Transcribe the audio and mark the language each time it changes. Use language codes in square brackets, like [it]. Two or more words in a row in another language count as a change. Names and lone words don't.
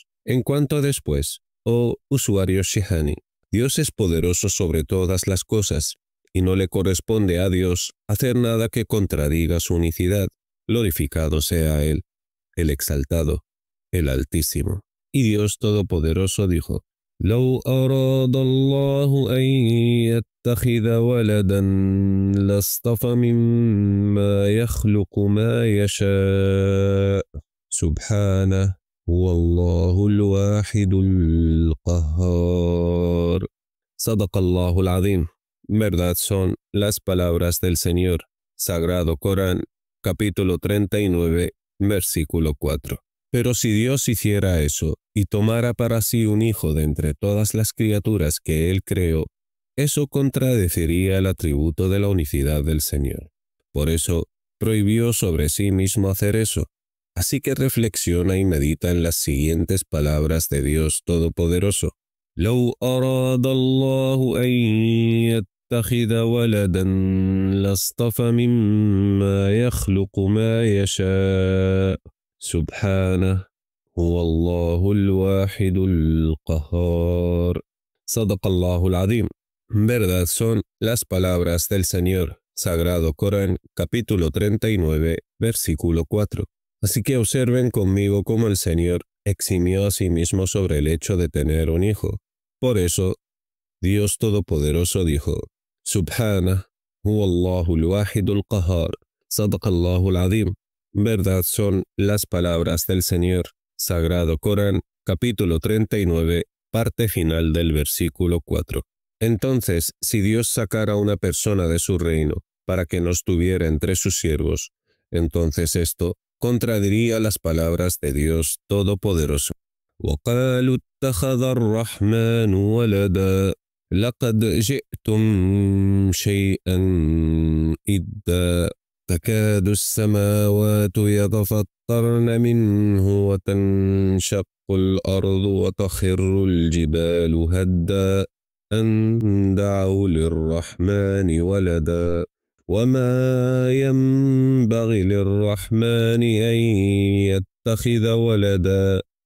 [es] En cuanto después, oh usuario Shihani, Dios es poderoso sobre todas las cosas, y no le corresponde a Dios hacer nada que contradiga su unicidad. Glorificado sea Él, el exaltado, el Altísimo. Y Dios Todopoderoso dijo: [ar] لو أراد الله أن يتخذ ولدا لاصطفى مما يخلق ما يشاء سبحانه هو الله الواحد القهار. صدق الله العظيم. [es] Verdad son las palabras del Señor. Sagrado Corán, capítulo 39, versículo 4. Pero si Dios hiciera eso y tomara para sí un hijo de entre todas las criaturas que Él creó, eso contradeciría el atributo de la unicidad del Señor. Por eso, prohibió sobre sí mismo hacer eso. Así que reflexiona y medita en las siguientes palabras de Dios Todopoderoso. [ar] لو أراد الله أن يتخذ ولدا لاصطفى مما يخلق ما يشاء سبحانه هو الله الواحد القهار. صدق الله العظيم. [es] Verdad son las palabras del Señor. Sagrado Corán, capítulo 39, versículo 4. Así que observen conmigo cómo el Señor eximió a sí mismo sobre el hecho de tener un hijo. Por eso, Dios Todopoderoso dijo: [ar] سبحانه هو الله الواحد القهار. صدق الله العظيم. [es] Verdad son las palabras del Señor. Sagrado Corán, capítulo 39, parte final del versículo 4. Entonces, si Dios sacara a una persona de su reino para que nos tuviera entre sus siervos, entonces esto contradiría las palabras de Dios Todopoderoso. [ar] وقالوا اتخذ الرحمن ولدا لقد جئتم شيئا إدا تكاد السماوات يتفطرن منه وتنشق الأرض وتخر الجبال هدا أن دعوا للرحمن ولدا وما ينبغي للرحمن أن يتخذ ولدا